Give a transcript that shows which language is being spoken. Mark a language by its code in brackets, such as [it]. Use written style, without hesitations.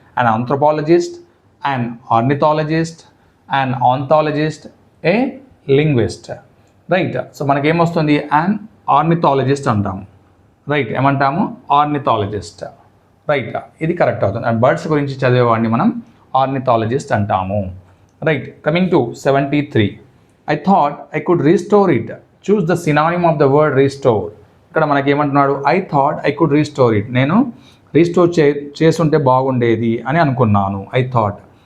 [en] And anthropologist, and ornithologist, and anthologist, a linguist, right. [te] So మనకేమొస్తుంది, and ornithologist అంటాము, right. ఏమంటాము, ornithologist, right. ఇది correct అవుతుంది. And birds గురించి చదివేవాడిని మనం ఆర్నిథాలజిస్ట్ అంటాము, right. [en] Coming to 73, I thought I could restore it. Choose the synonym of the word restore. [te] ఇక్కడ మనకి ఏమంటున్నాడు, [en] I thought I could restore it. [te] నేను రీస్టోర్ చేస్తుంటే బాగుండేది అని అనుకున్నాను, [en] I thought.